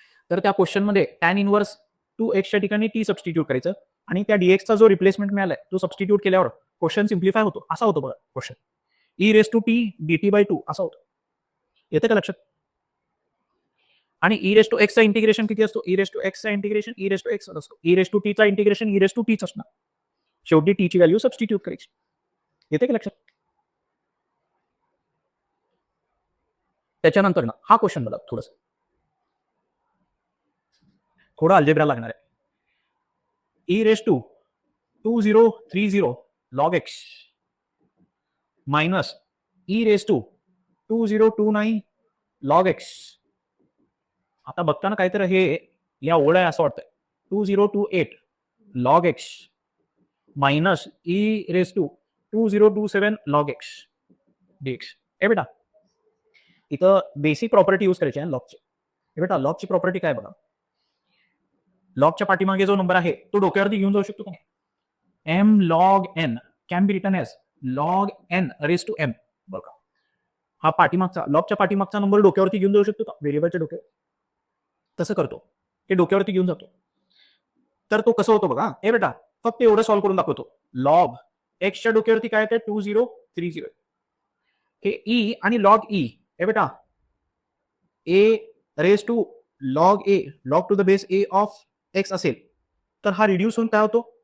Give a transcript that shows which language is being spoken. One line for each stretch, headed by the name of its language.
Marathi: तर त्या क्वेश्चन मध्ये टॅन इनवर्स 2x च्या ठिकाणी टी सबस्टिट्यूट करायचं आणि त्या डीएक्सचा जो रिप्लेसमेंट मिळालाय तो सबस्टिट्यूट केल्यावर क्वेश्चन सिम्प्लिफाय होतो. असा होतो बघा question. E raise to T DT bye 2 असा होतो. येते का लक्षात? आणि ई रेस टू एक्स चा इंटिग्रेशन किती असतो, ई रेस टू एक्स चा integration E raise to x असतो. ई रेस टू टी चा इंटिग्रेशन ई रेस टू टीच असणार. शेवटी टी ची व्हॅल्यू सबस्टिट्यूट करायची. येते का लक्षात? त्याच्यानंतर ना हा क्वेश्चन बघा, थोडा अल्जेब्रा लागणार आहे. E raise to 2030 log x minus E raise to 2029 log x. आता बघताना काहीतरी हे या ओळ आहे असं वाटतंय. 2028 log x minus E raise to 2027 log x dx. ए बेटा इथं बेसिक प्रॉपर्टी यूज करायची आहे लॉगची. बेटा लॉगची प्रॉपर्टी काय बघा, लॉगच्या पाठीमागे जो नंबर आहे तो डोक्यावरती घेऊन जाऊ शकतो का नाही?
English: M log N can be return as log N raise to M.
Marathi: बघा, हा पाठीमागचा लॉगच्या पाठीमागचा नंबर डोक्यावरती घेऊन जाऊ शकतो का व्हेरिएबलच्या डोक्यावर? तसं करतो, ते डोक्यावरती घेऊन जातो. तर तो कसं होतो बघा, हे बेटा फक्त एवढं सॉल्व्ह करून दाखवतो. लॉग एक्सच्या डोक्यावरती काय येते 2030. हे ई आणि लॉग ई, हे बेटा ए raise to log A, log to the base A of x असेल तर हा रिड्यूस होऊन काय होतो?